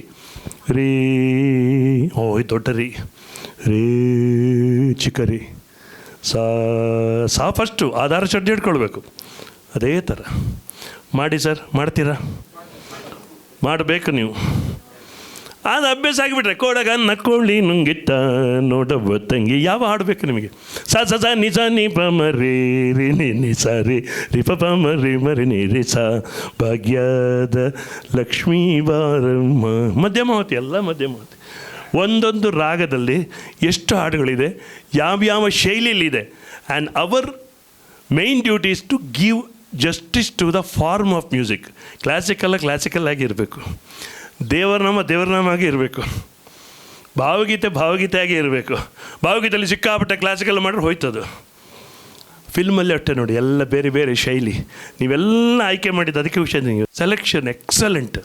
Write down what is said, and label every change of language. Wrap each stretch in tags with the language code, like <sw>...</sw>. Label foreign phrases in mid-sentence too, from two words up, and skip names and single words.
<kn>ರೀ ಓ ದೊಡ್ಡ ರೀ, ರೇ ಚಿಕ್ಕ ರೀ, ಸಾ ಫಸ್ಟು ಆಧಾರ ಚಡ್ಡಿ ಇಟ್ಕೊಳ್ಬೇಕು. ಅದೇ ಥರ ಮಾಡಿ ಸರ್. ಮಾಡ್ತೀರಾ? ಮಾಡಬೇಕು ನೀವು. ಅದು ಅಭ್ಯಾಸ ಆಗಿಬಿಟ್ರೆ ಕೋಡಗ ನಕ್ಕೊಳ್ಳಿ ನುಂಗಿತ್ತ ನೋಡವ್ವ ತಂಗಿ. ಯಾವ ಹಾಡಬೇಕು ನಿಮಗೆ? ಸ ಸ ಸ ನಿ ಸ ನಿ ಪ ಮ ರೇ ರಿ ನಿ ನಿ ಸ ರೇ ರಿ ಪ ಪ ಮ ರಿ ಮ ರಿ ನಿ ರಿ ಸ. ಭಾಗ್ಯದ ಲಕ್ಷ್ಮೀ ಬಾರಮ್ಮ. ಮಧ್ಯಮಾವತಿ, ಎಲ್ಲ ಮಧ್ಯಮಾವತಿ. ಒಂದೊಂದು ರಾಗದಲ್ಲಿ ಎಷ್ಟು ಹಾಡುಗಳಿದೆ, ಯಾವ್ಯಾವ ಶೈಲಿಯಲ್ಲಿದೆ.</kn> <en>and our main duty is to give justice to the form of music.</en> <kn>ಕ್ಲಾಸಿಕಲ್ ಆಗಿರಬೇಕು. ದೇವರನಾಮ ಆಗಿ ಇರಬೇಕು. ಭಾವಗೀತೆ ಆಗಿ ಇರಬೇಕು. ಭಾವಗೀತೆಯಲ್ಲಿ ಸಿಕ್ಕಾಪಟ್ಟೆ ಕ್ಲಾಸಿಕಲ್ ಮಾಡಿದ್ರೆ ಹೋಯ್ತದು. ಫಿಲ್ಮಲ್ಲಿ ಅಷ್ಟೇ ನೋಡಿ, ಎಲ್ಲ ಬೇರೆ ಬೇರೆ ಶೈಲಿ ನೀವೆಲ್ಲ ಆಯ್ಕೆ ಮಾಡಿದ್ದು. ಅದಕ್ಕೆ ವಿಷಯ ನೀವು</kn> <en>selection excellent.</en>